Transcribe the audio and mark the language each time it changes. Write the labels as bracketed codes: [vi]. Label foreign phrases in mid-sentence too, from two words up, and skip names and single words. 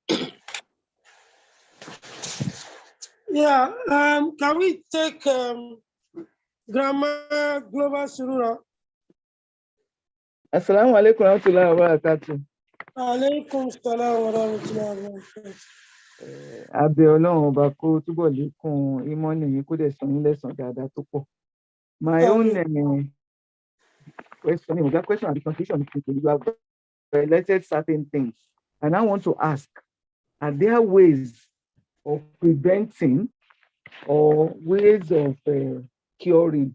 [en] Yeah, can we take Grammar Global Surura? [ar] السلام عليكم ورحمة الله وبركاته. عليكم السلام ورحمة الله وبركاته. [yo] Abẹ́ Ọlọ́run ọba kó túbọ̀ lékún ìmọ́nì yín kó dẹ̀ san yín lẹ́san dáadáa tó pọ̀. [en] My own question, that question and the confusion is you have related certain things. And I want to ask, are there ways of preventing or ways of curing?